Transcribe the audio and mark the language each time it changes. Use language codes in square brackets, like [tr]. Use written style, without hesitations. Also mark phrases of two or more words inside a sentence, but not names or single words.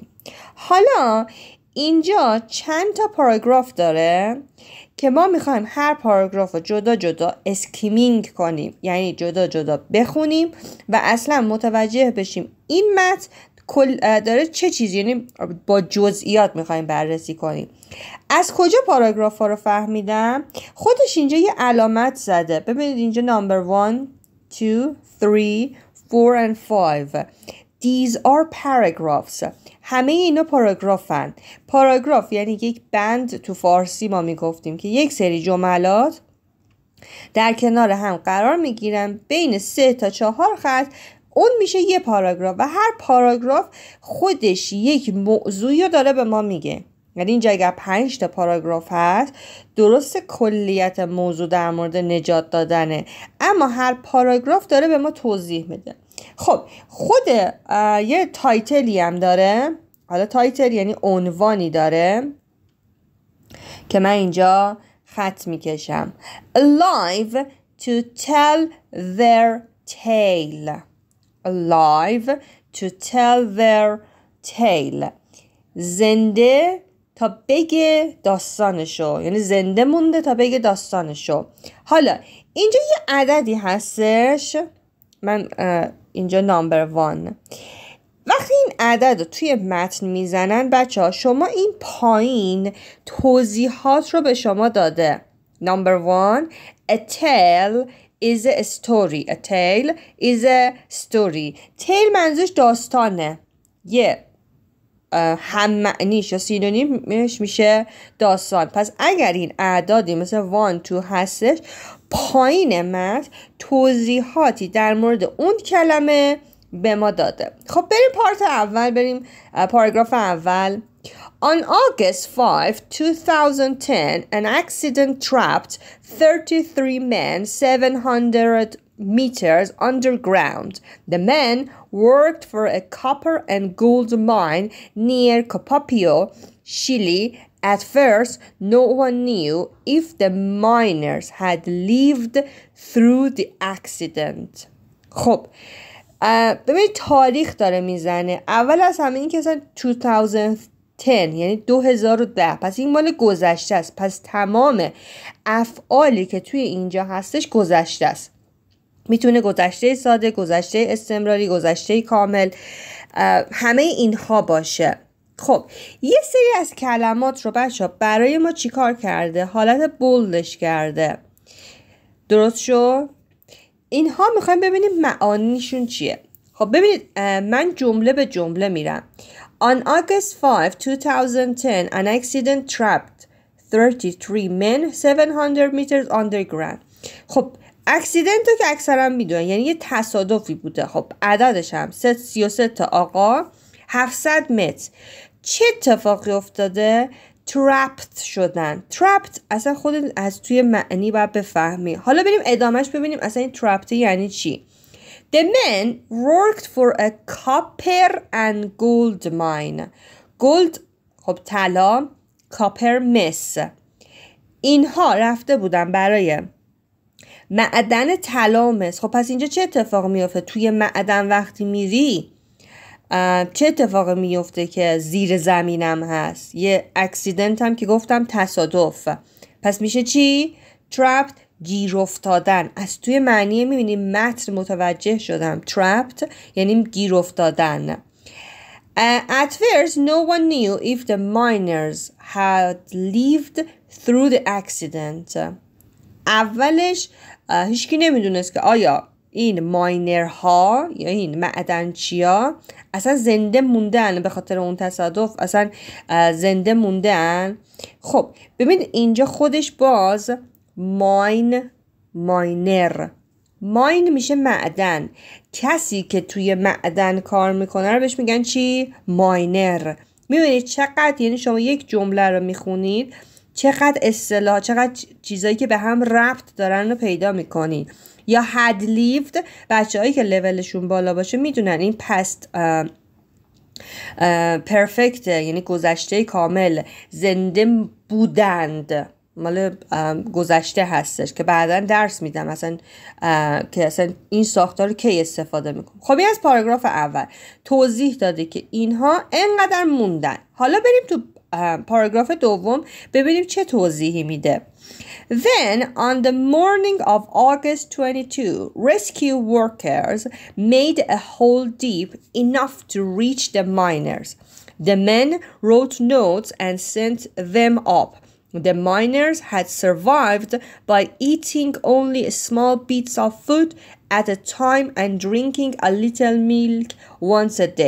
[fa] حالا اینجا چند تا پاراگراف داره که ما میخوایم هر پاراگراف رو جدا جدا اسکیمینگ کنیم، یعنی جدا جدا بخونیم و اصلا متوجه بشیم این متن داره چه چیزی، یعنی با جزئیات میخوایم بررسی کنیم. از کجا پاراگراف ها رو فهمیدم؟ خودش اینجا یه علامت زده. ببینید اینجا نمبر 1 2 3 4 [en] and 5 These are paragraphs. [fa] همه اینا پاراگرافن. پاراگراف یعنی یک بند، تو فارسی ما میگفتیم که یک سری جملات در کنار هم قرار میگیرن بین 3 تا 4 خط، اون میشه یه پاراگراف و هر پاراگراف خودش یک موضوعی رو داره به ما میگه. یعنی اینجا اگر 5 تا پاراگراف هست، درست کلیت موضوع در مورد نجات دادنه، اما هر پاراگراف داره به ما توضیح میده. خب خود یه تایتلی هم داره. حالا تایتل یعنی عنوانی داره که من اینجا خط میکشم. [en] Alive to tell their tale. Alive to tell their tale. [fa] زنده تا بگه داستانشو، یعنی زنده مونده تا بگه داستانشو. حالا اینجا یه عددی هستش، من اینجا نمبر 1. وقتی این عدد رو توی متن میزنن بچه ها، شما این پایین توضیحات رو به شما داده. [en] نمبر 1 A tale is a story. A tale is a story. tale [fa] منظورش داستانه. یه هم معنیش یا سینونیمش میشه داستان. پس اگر این اعدادی مثل 1 2 هستش، پایین متن توضیحاتی در مورد اون کلمه به ما داده. خب بریم پارت اول، بریم پاراگراف اول. [en] On August 5, 2010, an accident trapped 33 men 700 meters underground. The men worked for a copper and gold mine near Copapio, Chile, At first, no one knew if the miners had lived through the accident. [fa] خب ببینید تاریخ داره میزنه. اول از همه این که اصلا 2010 یعنی 2010، پس این مال گذشته است. پس تمام افعالی که توی اینجا هستش گذشته است. میتونه گذشته ساده، گذشته استمراری، گذشته کامل، همه اینها باشه. خب یه سری از کلمات رو بچه برای ما چیکار کرده؟ حالت بولدش کرده. درست شو؟ اینها میخوایم ببینیم معانیشون چیه. خب ببینید من جمله به جمله میرم. [en] On August 5, 2010, an accident trapped 33 men 700 meters underground. [fa] خب اکسیدنت رو که اکثرا میدونن یعنی یه تصادفی بوده. خب عددش هم 33 تا آقا 700 متر. چه اتفاقی افتاده؟ trapped شدن. trapped اصلا خود از توی معنی باید بفهمی. حالا بریم ادامهش ببینیم اصلا این trapped یعنی چی. [en] The men worked for a copper and gold mine. [fa] gold خب طلا، copper مس. اینها رفته بودن برای معدن طلا و مس. خب پس اینجا چه اتفاق میفته؟ توی معدن وقتی میری چه اتفاق میفته که زیر زمینم هست؟ یه اکسیدنت هم که گفتم تصادف. پس میشه چی؟ trapped گیر افتادن. از توی معنی میبینیم متن متوجه شدم. trapped یعنی گیر افتادن. [en] At first no one knew if the miners had lived through the accident. [fa] اولش هیچکی نمیدونست که آیا این ماینرها یا این معدنچیا اصلا زنده موندن به خاطر اون تصادف، اصلا زنده موندن. خب ببین اینجا خودش باز ماینر میشه معدن. کسی که توی معدن کار میکنه رو بهش میگن چی؟ ماینر. میبینید چقدر یعنی شما یک جمله رو میخونید چقدر اصطلاح، چقدر چیزایی که به هم ربط دارن رو پیدا میکنید. [en] یا had lived، [fa] بچه هایی که لولشون بالا باشه میدونن این [en] past perfect [fa] یعنی گذشته کامل. زنده بودند مال گذشته هستش که بعداً درس میدم مثلا که اصلا این ساختار رو کی استفاده میکنم. خب این از پاراگراف اول توضیح داده که اینها انقدر موندن. حالا بریم تو پاراگراف دوم ببینیم چه توضیحی میده. [en] Then on the morning of August 22, rescue workers made a hole deep enough to reach the miners. The men wrote notes and sent them up. The miners had survived by eating only small bits of food at a time and drinking a little milk once a day.